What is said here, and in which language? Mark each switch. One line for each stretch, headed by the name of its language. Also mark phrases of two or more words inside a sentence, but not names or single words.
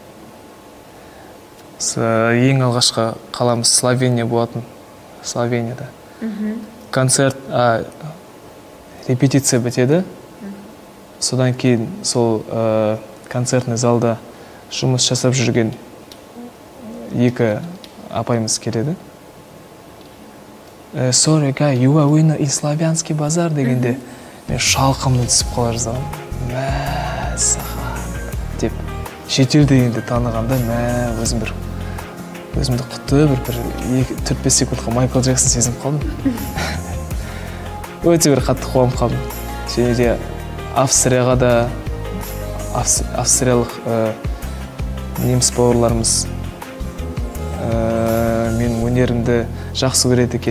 Kazakh: Ең алғашқы қаламыз Словения болатын. Словенияда. Концерт, репетиция бітеді. Содан кейін сол концертный залда жұмыс жасап жүрген 2 апайымыз келеді.
English: Sorry guy, you are winner in
Kazakh: Славянский базар дегенде мен шалқымды түсіп қала жаздағым. Мәссаған деп шетелде енді танығанда өзімді құтты бір 4-5 секундқа Майкл Джексон сезініп қалдым. Өте бір қатты қуанып қалдым. Және де Австрияға да австриялық неміс бауырларымыз мен өнерімді жақсы көреді екен.